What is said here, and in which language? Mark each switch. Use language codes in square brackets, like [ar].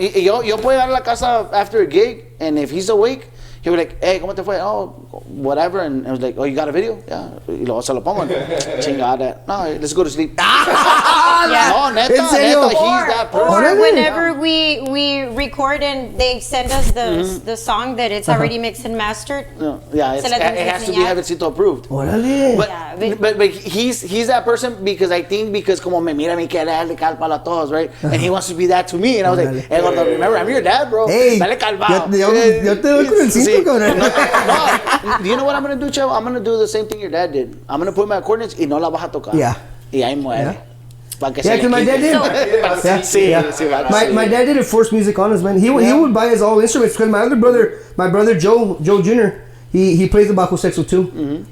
[es] Yo puedo ir a la casa [en] after a gig, and if he's awake, he'll be like, hey, [es] ¿cómo te fue? [en] Oh, whatever. And I was like, oh, you got a video? [es] Yeah. Y luego se lo pongo. Chingada. No, [en] let's go to sleep. Yeah. [es] No, neta, ¿En serio? [en] he's that person. Or whenever we record and they send us the song that it's already mixed and mastered. No, yeah, [es] Se la tenemos [en] it has to be [es] enseñar. [en] Javiercito approved. [es] Órale. [en] But he's that person because [es] como me mira a mí que darle cal palo a todos, right? [en] And he wants to be that to me. And I was like, hey, Gordo, remember, I'm your dad, bro. Hey, [es] Dale calmado. yo te doy con el cinto, cabrón. [en] No, do you know what I'm going to do, Chavo? I'm going to do the same thing your dad did. I'm going to put my accordions [es] y no la vas a tocar. [en] Yeah. [es] Y ahí muere. [en] Yeah, because my dad did. My dad didn't force music on us, man. He would buy us all instruments because my brother Joe Jr., he plays the bajo sexto too. Mm-hmm.